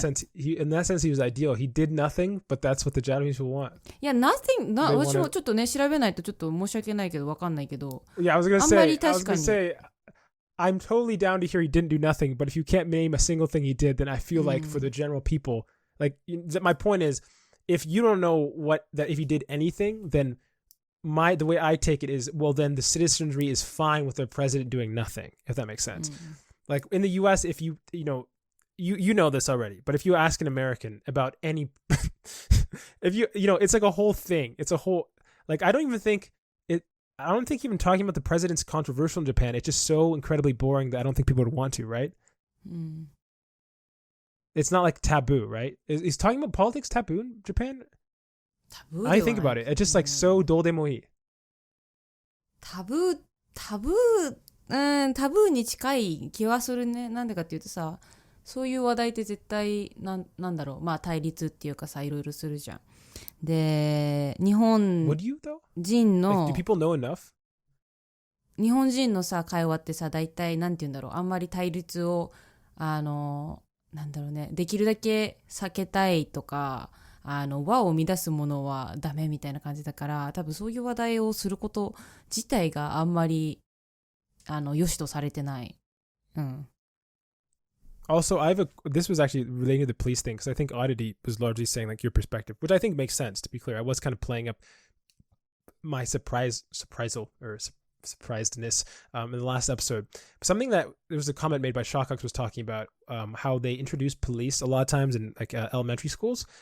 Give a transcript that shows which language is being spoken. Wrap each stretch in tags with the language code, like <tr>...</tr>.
<en>So in that sense, he was ideal. He did nothing, but that's what the Japanese will want.</en> <ja>いや、私もちょっとね、調べないとちょっと申し訳ないけど分かんないけど。</ja> <en>Yeah, I was gonna say, I'm totally down to hear he didn't do nothing, but if you can't name a single thing he did, then I feel like for the general people, like, my point is, if you don't know that if he did anything, then the way I take it is, well, then the citizenry is fine with the president doing nothing, if that makes sense. Like in the US, if you know this already, but if you ask an American about any, if it's like a whole thing, it's a whole, like, I don't even think I don't think even talking about the president's controversial in Japan. It's just so incredibly boring that I don't think people would want to, right? It's not like taboo, right? Is talking about politics taboo in Japan?</en> <ja>タブーでは</ja> <en>I</en> <ja>ない</ja> <en>think about it. It's just like so</en> <ja>どうでもいい。タブーに近い気はするね。なんでかっていうとさ、そういう話題って絶対なんだろう、まあ対立っていうかさ、いろいろするじゃん。で、日本</ja> <en>Would you though?</en> <ja>人の</ja> <en>Like, do people know enough?</en> <ja>日本人のさ会話ってさ、大体なんて言うんだろう、あんまり対立をなんだろうね、できるだけ避けたいとか、和を乱すものはダメみたいな感じだから、多分そういう話題をすること自体があんまり良しとされてない。うん。</ja> <en>Also, this was actually relating to the police thing because I think Oddity was largely saying like your perspective, which I think makes sense. To be clear, I was kind of playing up my surprisedness in the last episode. Something that there was a comment made by Shawcox was talking about how they introduce police a lot of times in like elementary schools.</en>